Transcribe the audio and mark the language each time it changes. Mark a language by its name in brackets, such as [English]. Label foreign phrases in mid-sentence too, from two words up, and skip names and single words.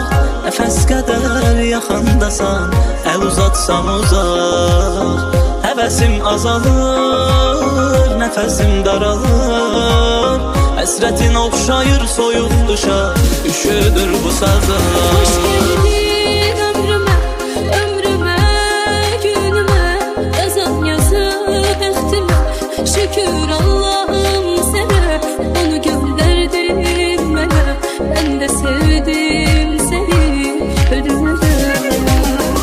[Azerbaijani] Nəfəs qədər yaxındasan, əl uzatsam uzaq. Həvəsim azalır, nəfəsim daralır. Həsrətin oxşayır soyuq qışa, üşüdür bu sazım. [Turkish] Hoş geldin ömrüme, ömrüme, günüme. Yazan yazıp bəxtime, şükür Allah'ım sana. Onu gönderdin bana, ben de sevdim seni ölümden.